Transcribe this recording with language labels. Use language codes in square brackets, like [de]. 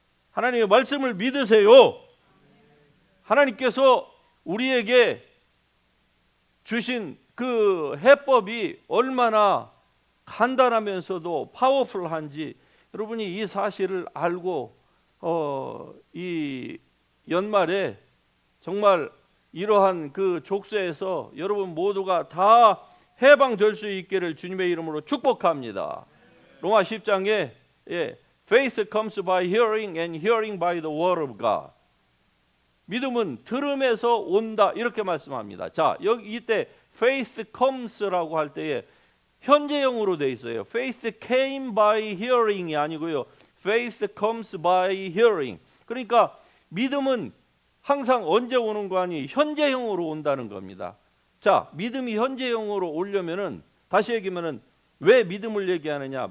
[ko] 하나님의 말씀을 믿으세요. 하나님께서 우리에게 주신 그 해법이 얼마나 간단하면서도 파워풀한지 여러분이 이 사실을 알고 이 연말에 정말 이러한 그 족쇄에서 여러분 모두가 다 해방될 수 있기를 주님의 이름으로 축복합니다. 로마 10장에 [en] Faith comes by hearing and hearing by the word of God. [ko] 믿음은 들음에서 온다 이렇게 말씀합니다. 자, 여기 이때 faith comes 라고 할 때에 현재형으로 돼 있어요. [en] Faith came by hearing이 [ko] 아니고요. [en] Faith comes by hearing. [ko] 그러니까 믿음은 항상 언제 오는 거 아니 현재형으로 온다는 겁니다. 자, 믿음이 현재형으로 오려면은 다시 얘기하면은 왜 믿음을 얘기하느냐?